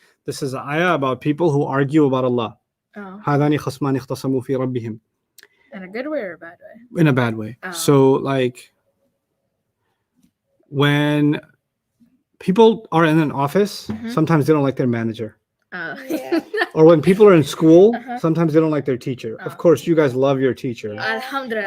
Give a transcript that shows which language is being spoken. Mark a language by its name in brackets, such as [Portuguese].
[English] This is an ayah about people who argue about Allah. Oh, [Arabic] هذان خصمان اختصموا في ربهم. [English] in a good way or a bad way? In a bad way. Oh. So, like, when people are in an office, sometimes they don't like their manager. Oh, Yeah. Or when people are in school, Uh-huh. sometimes they don't like their teacher. Oh. Of course, you guys love your teacher. Alhamdulillah.